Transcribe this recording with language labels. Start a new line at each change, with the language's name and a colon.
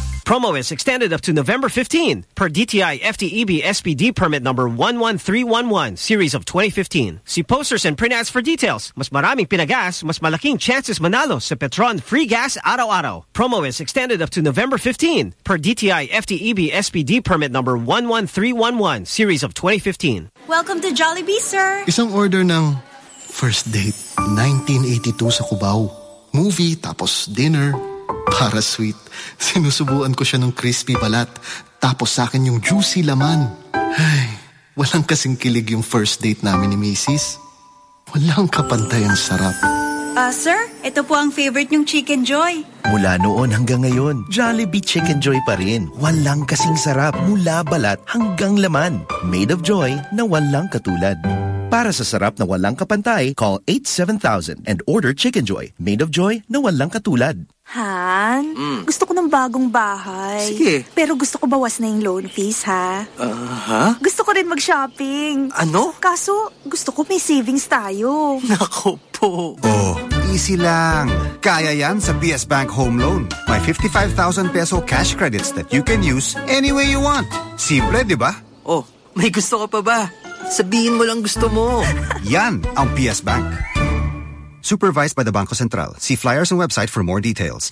English: Promo is extended up to November 15 per DTI FTEB SPD permit number 11311 series of 2015. See posters and print ads for details.
Filipino: Mas maraming pinagas, mas malaking chances manalo sa Petron Free Gas Auto Auto.
English: Promo is extended up to November 15 per DTI FTEB SPD permit number 11311 series of 2015. Welcome to Jollibee, sir.
Filipino: Isang order ng first date 1982 sa Cubao. Movie tapos dinner. Para sweet, sinusubuan ko siya ng crispy balat, tapos sa akin yung juicy laman. Ay, walang kasing kilig yung first date namin ni Macy's. Walang kapantay ang sarap. Sir, ito po ang favorite yung Chicken Joy. Mula noon hanggang ngayon, Jollibee Chicken Joy pa rin. Walang kasing sarap mula balat hanggang laman.
English: Made of joy
Filipino: na walang katulad. Para sa sarap na walang kapantay,
English: call 87000 and order Chicken Joy. Made of joy
Filipino: na walang katulad. Han, gusto ko ng bagong bahay. Sige. Pero gusto ko bawas na yung loan fees, ha? Gusto ko rin mag-shopping. Ano? Kaso, gusto ko may savings tayo. Nako po. Oh, easy lang. Kaya yan sa PS Bank Home Loan.
English: May 55,000 peso cash credits that you can use any way you want.
Filipino: Simple, di ba? Oh, may gusto ko pa ba? Sabihin mo lang gusto mo. Yan ang PS Bank.
English: Supervised by the Banco Central. See flyers and website for more details.